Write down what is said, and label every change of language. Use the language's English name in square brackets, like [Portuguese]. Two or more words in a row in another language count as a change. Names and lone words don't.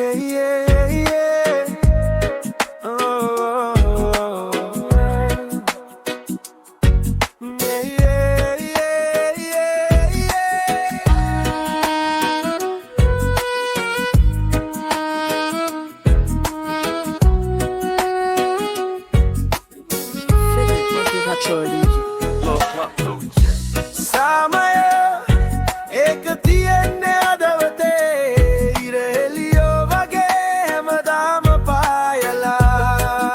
[English] yeah, yeah. Oh, yeah, yeah, yeah, yeah, yeah. [Sinhala] සාමය ඒක තියෙන්නේ හදවතේ ඉර එළියෝ වගේ හැමදාම පායලා